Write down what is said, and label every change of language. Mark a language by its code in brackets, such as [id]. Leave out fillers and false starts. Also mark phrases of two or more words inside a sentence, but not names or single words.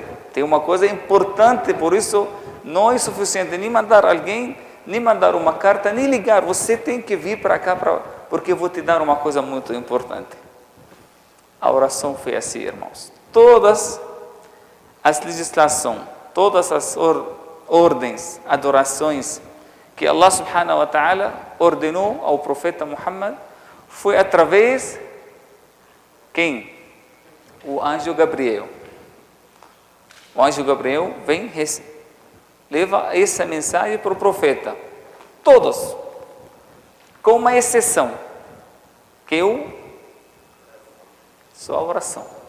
[pt] Tem uma coisa importante, por isso não é suficiente nem mandar alguém, nem mandar uma carta, nem ligar. Você tem que vir para cá, porque eu vou te dar uma coisa muito importante. A oração foi assim, irmãos. Todas as legislações, todas as ordens, adorações que [ar] الله سبحانه وتعالى [pt] ordenou ao profeta Muhammad, foi através quem? O anjo Gabriel. O anjo Gabriel vem, leva essa mensagem para o profeta. Todos, com uma exceção, que eu só a oração.